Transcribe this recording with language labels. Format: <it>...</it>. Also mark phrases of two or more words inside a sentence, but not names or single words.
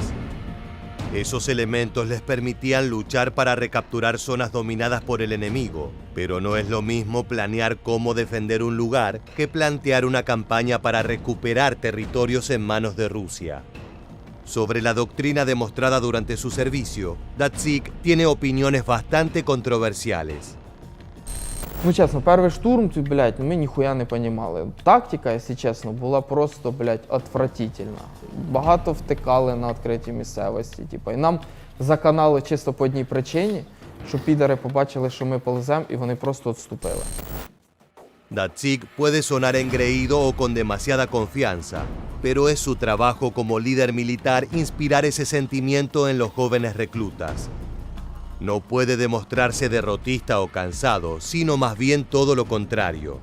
<es>Esos elementos les permitían luchar para recapturar zonas dominadas por el enemigo, pero no es lo mismo planear cómo defender un lugar que plantear una campaña para recuperar territorios en manos de Rusia. Sobre la doctrina demostrada durante su servicio, Datsyk tiene opiniones bastante controversiales.</es> <uk>Ну, чесно, перший штурм, ми ніхуя не понімали. Тактика, якщо чесно, була просто, отвратительна. Багато втикали на відкритій місцевості. І нам заканали чисто по одній причині, що підари побачили, що ми полземо, і вони просто відступили.</uk> <es>Datsyk puede sonar engreído o con demasiada confianza, pero es su trabajo como líder militar inspirar ese sentimiento en los jóvenes reclutas. No puede demostrarse derrotista o cansado, sino más bien todo lo contrario.</es>